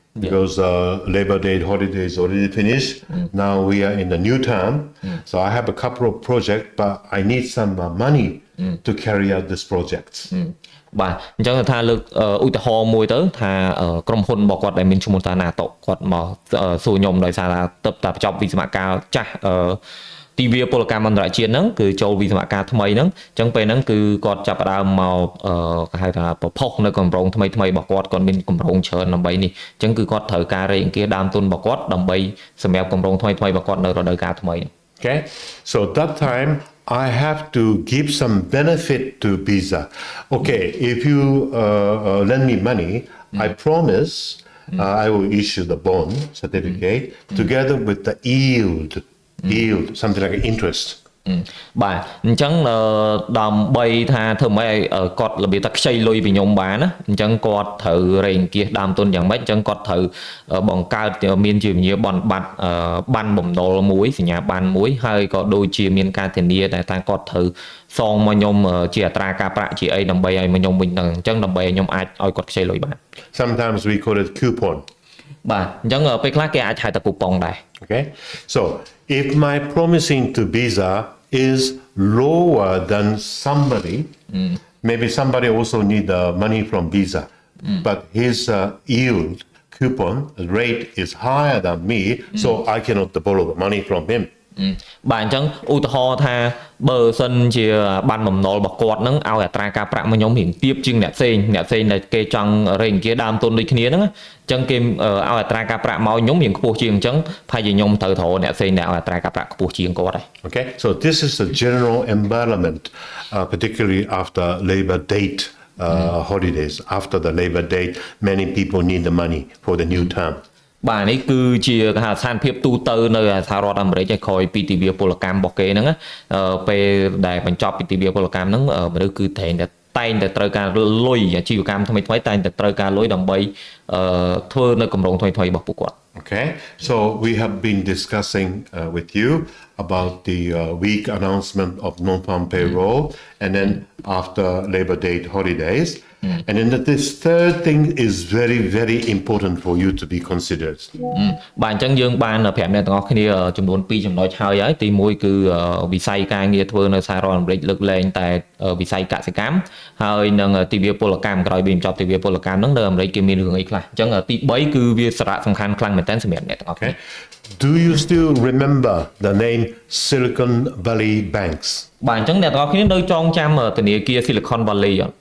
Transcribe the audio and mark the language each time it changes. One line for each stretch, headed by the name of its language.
English: Because Labor Day holiday is already finished. Now we are in the new term. So I have a couple of projects, but I need some money to carry out these projects.
Khmer: បាទអញ្ចឹងថាលើកឧទាហរណ៍មួយទៅថាក្រុមហ៊ុនរបស់គាត់ដែលមានឈ្មោះថា Naoto គាត់មកសួរខ្ញុំដោយសារថាទៅតែបញ្ចប់វិស្វកម្មចាស់ទិវាពលកម្មអន្តរជាតិហ្នឹងគឺចូលវិស្វកម្មថ្មីហ្នឹងអញ្ចឹងពេលហ្នឹងគឺគាត់ចាប់ផ្ដើមមកគេហៅថាប្រផុសនៅគម្រោងថ្មីរបស់គាត់មានគម្រោងច្រើនដើម្បីនេះអញ្ចឹងគឺគាត់ត្រូវការរេអង្គាសដើមទុនរបស់គាត់ដើម្បីសម្រាប់គម្រោងថ្មីរបស់គាត់នៅរដូវកាលថ្មី
English: Okay, so that time I have to give some benefit to Visa. Okay, if you lend me money, I promise I will issue the bond certificate together with the yield, something like interest.
Khmer: បាទអញ្ចឹងដើម្បីថាធ្វើម៉េចឲ្យគាត់របៀបថាខ្ចីលុយពីខ្ញុំបានណាអញ្ចឹងគាត់ត្រូវរេងគៀសដើមទុនយ៉ាងម៉េចអញ្ចឹងគាត់ត្រូវបង្កើតមានជាវិញ្ញាបនបត្របានបំណុលមួយសញ្ញាប័ណ្ណមួយហើយក៏ដូចជាមានការធានាតែថាគាត់ត្រូវសងមកខ្ញុំជាអត្រាការប្រាក់ជាអីដើម្បីឲ្យមកខ្ញុំវិញហ្នឹងអញ្ចឹងដើម្បីឲ្យខ្ញុំអាចឲ្យគាត់ខ្ចីលុយបាន
English: Sometimes we call it coupon.
Khmer: បាទអញ្ចឹងពេលខ្លះគេអាចហៅថា coupon ដែរ
English: Okay, so if my promising to Visa is lower than somebody, maybe somebody also need the money from Visa, but his yield coupon rate is higher than me, so I cannot borrow the money from him.
Khmer: បាទអញ្ចឹងឧទាហរណ៍ថាបើសិនជាបានបំណុលរបស់គាត់ហ្នឹងឲ្យអត្រាការប្រាក់មកខ្ញុំរៀងទាបជាងអ្នកផ្សេងដែលគេចង់រេអង្គាសដើមទុនដូចគ្នាហ្នឹងអញ្ចឹងគេឲ្យអត្រាការប្រាក់មកខ្ញុំរៀងខ្ពស់ជាងអញ្ចឹងប្រហែលជាខ្ញុំត្រូវអ្នកផ្សេងដែលឲ្យអត្រាការប្រាក់ខ្ពស់ជាងគាត់ដែរ
English: Okay, so this is the general environment, particularly after Labor Date holidays. After the Labor Date, many people need the money for the new term.
Khmer: បាទនេះគឺជាគេហៅស្ថានភាពទូទៅនៅសហរដ្ឋអាមេរិកឲ្យក្រោយពីទិវាពលកម្មរបស់គេហ្នឹងពេលដែលបញ្ចប់ពីទិវាពលកម្មហ្នឹងមនុស្សគឺតែងតែត្រូវការលុយអាជីវកម្មថ្មីតែងតែត្រូវការលុយដើម្បីធ្វើនៅគម្រោងថ្មីរបស់ពួកគាត់
English: Okay, so we have been discussing with you about the week announcement of non-farm payroll and then after Labor Day holidays. And then this third thing is very, very important for you to be considered.
Khmer: បាទអញ្ចឹងយើងបានប្រាប់អ្នកទាំងអស់គ្នាចំនួន2ចំណុចហើយទី1គឺវិស័យការងារធ្វើនៅសហរដ្ឋអាមេរិកលើកលែងតែវិស័យកសិកម្មហើយនឹងទិវាពលកម្មក្រោយពីបញ្ចប់ទិវាពលកម្មហ្នឹងនៅអាមេរិកគេមានរឿងអីខ្លះអញ្ចឹងទី3គឺវាសារៈសំខាន់ខ្លាំងមែនទែនសម្រាប់អ្នកទាំងអស់គ្នា
English: Do you still remember the name Silicon Valley Banks?
Khmer: បាទអញ្ចឹងអ្នកទាំងអស់គ្នានៅចងចាំធនាគារ Silicon Valley